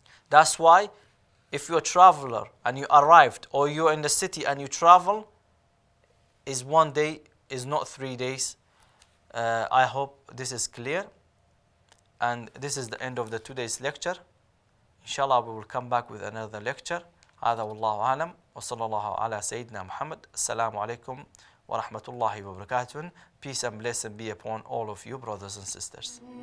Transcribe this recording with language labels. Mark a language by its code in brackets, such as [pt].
[en] That's why if you're a traveler and you arrived, or you're in the city and you travel, is 1 day, is not 3 days. I hope this is clear, and this is the end of the today's lecture. Inshallah, we will come back with another lecture. [ar] هذا والله أعلم وصلى الله على سيدنا محمد. السلام عليكم ورحمة الله وبركاته. [en] Peace and blessing be upon all of you, brothers and sisters.